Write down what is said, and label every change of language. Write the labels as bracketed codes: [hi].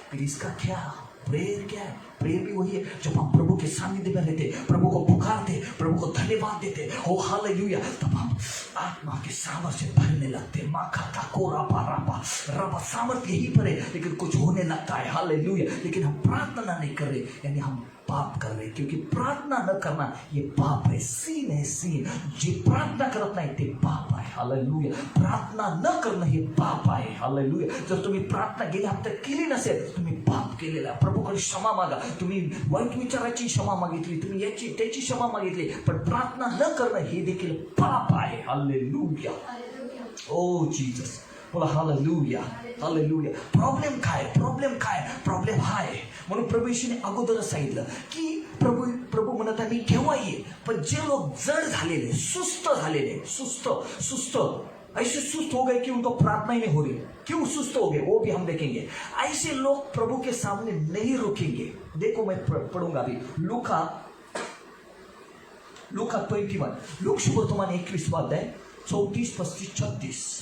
[hi] फिर इसका क्या प्रेयर क्या है? प्रेयर भी वही है जब हम प्रभु के सानिध्य में रहते, प्रभु को पुकारते, प्रभु को धन्यवाद देते, हो हालेलुया, तब हम आत्मा के सामर्थ्य भरने लगते. माँ खाता को रबा सामर्थ्य यही पर है, लेकिन कुछ होने लगता है. हालेलुया. लेकिन हम प्रार्थना नहीं कर रहे, यानी हम पाप कर रहे. क्योंकि प्रार्थना न करना ये पाप है, सीन है, सीन. [mr] जे प्रार्थना करत नाही ते पाप आहे. हालेलुया. प्रार्थना न करणं हे पाप आहे. हालेलुया. जर तुम्ही प्रार्थना गेल्या हप्त्यात केली नसेल, तुम्ही पाप केलेला. प्रभूकडे क्षमा मागा. तुम्ही वाईट विचाराची क्षमा मागितली, तुम्ही याची त्याची क्षमा मागितली, पण प्रार्थना न करणं हे देखील पाप आहे. हालेलुया. ओ जीसस. बोला हालेलुया. हालेलुया. प्रॉब्लेम काय? प्रॉब्लेम हा आहे. म्हणून प्रभू येशूने अगोदरच सांगितलं की प्रभू म्हणत आहे मी केव्हा येईल. पण जे लोक जड झालेले, सुस्त झालेले, [hi] सुस्त ऐसे सुस्त हो गए कि उनको प्रार्थना ही नहीं हो रही. क्यों सुस्त हो गए वो भी हम देखेंगे. ऐसे लोग प्रभु के सामने नहीं रुकेंगे. देखो मैं पढ़ूंगा अभी लूका 21, लूक शुभवर्तमान 21वां अध्याय 34, 35, 36.